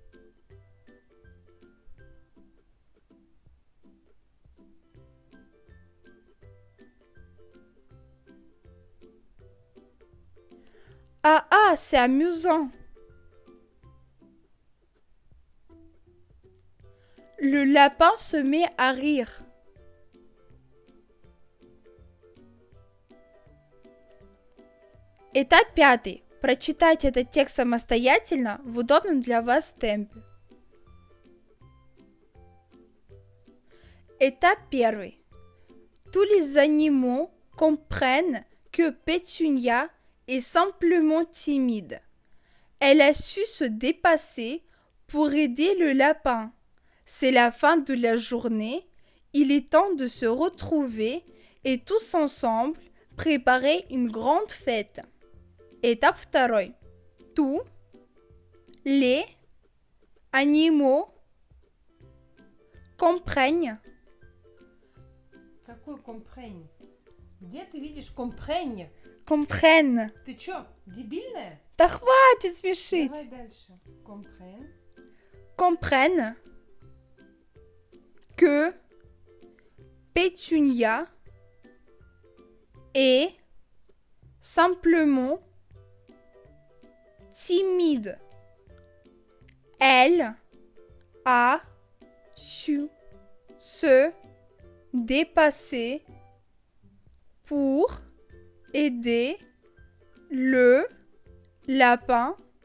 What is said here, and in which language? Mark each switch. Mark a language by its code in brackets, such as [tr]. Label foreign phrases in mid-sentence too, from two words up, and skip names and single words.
[fr] Ah ah, c'est amusant. Le lapin se met à rire. [ru] Этап 5. Прочитайте этот текст самостоятельно в удобном для вас темпе. [fr] Étape 1. Tous les animaux comprennent que Pétunia est simplement timide. Elle a su se dépasser pour aider le lapin. C'est la fin de la journée. Il est temps de se retrouver et tous ensemble préparer une grande fête. Étape 2. Tous les animaux comprennent. [ru] Какой comprenne? Где ты видишь comprenne? [fr] Comprennent. [ru] Ты чё, дебильная? Да хватит смешить. Давай дальше. [fr] Comprenne. Comprennent que Pétunia est simplement timide. Elle a su se dépasser pour aider le lapin.